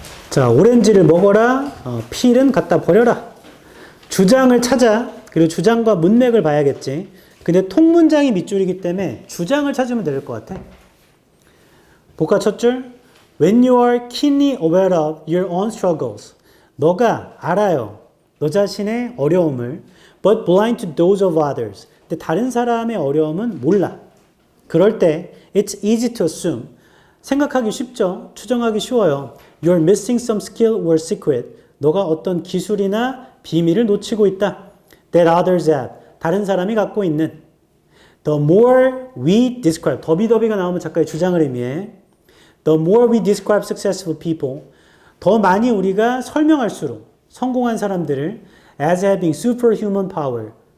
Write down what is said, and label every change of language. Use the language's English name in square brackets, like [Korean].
[Korean] 자, 오렌지를 먹어라. 필은 갖다 버려라. 주장을 찾아. 그리고 주장과 문맥을 봐야겠지. 근데 통문장이 밑줄이기 때문에 주장을 찾으면 될 것 같아. 볼까, 첫 줄? [English] When you are keenly aware of your own struggles. [Korean] 너가 알아요. 너 자신의 어려움을. [English] But blind to those of others. [Korean] 근데 다른 사람의 어려움은 몰라. 그럴 때 [English] it's easy to assume. [Korean] 생각하기 쉽죠. 추정하기 쉬워요. [English] You're missing some skill or secret. [Korean] 너가 어떤 기술이나 비밀을 놓치고 있다. [English] That others have. [Korean] 다른 사람이 갖고 있는. [English] The more we describe. [Korean] 더비더비가 나오면 작가의 주장을 의미해. [English] The more we describe successful people. [Korean] 더 많이 우리가 설명할수록 성공한 사람들을 [English] as having superhuman power.